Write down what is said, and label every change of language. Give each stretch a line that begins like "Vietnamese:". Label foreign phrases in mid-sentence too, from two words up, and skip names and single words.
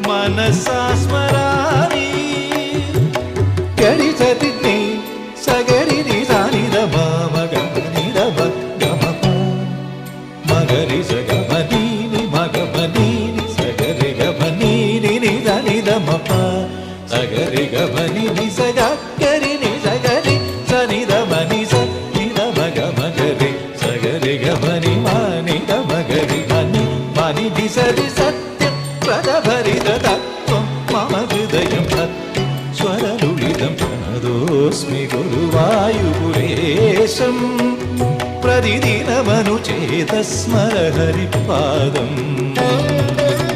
Sanskrit: मनसा स्मरामि गरि सति नि सगरि नि सानि द म ग नि द ब ग म प मगरि स ग म नि नि म ग म नि नि सगरि ग म नि नि नि द नि द म प सगरि ग म नि नि स ग गरि नि सगरि स नि द म नि स नि द म ग म गरि सगरि ग म नि म नि द म गरि म नि म नि दि स दि सत्यं प्रदभरित तत्त्वं मम हृदयं सत्यं स्वरलुलितं प्रणतोऽस्मि गुरुवायुपुरेशं प्रतिदिनमनुचेतस्मर हरिपादम्